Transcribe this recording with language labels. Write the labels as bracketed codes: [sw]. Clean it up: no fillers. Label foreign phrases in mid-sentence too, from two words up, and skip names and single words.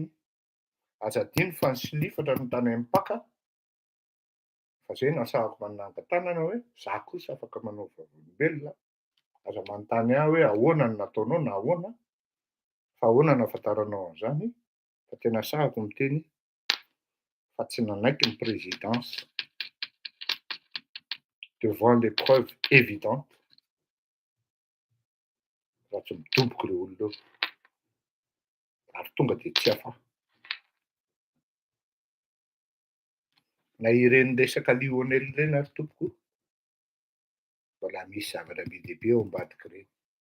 [mg] Aza adino fa ny silifatra no tany mipaka fa zay no asahako mananga-tanana hoe za kosa afaka manao vavolombelona. Aza manontany ahy hoe ahoana no nataonao na ahoana fa ahoana no ahafantaranao an'izany fa tena asahako miteny fa tsy nanaiky ny présidence [fr] devant les preuves évidentes [mg] raha tsy midoboka ireo olona reo ary tonga de tsy hafa. Na ireny resaka Lionel ireny ary tompoko mbola misy zavatra be dia be ao ambadika ireny.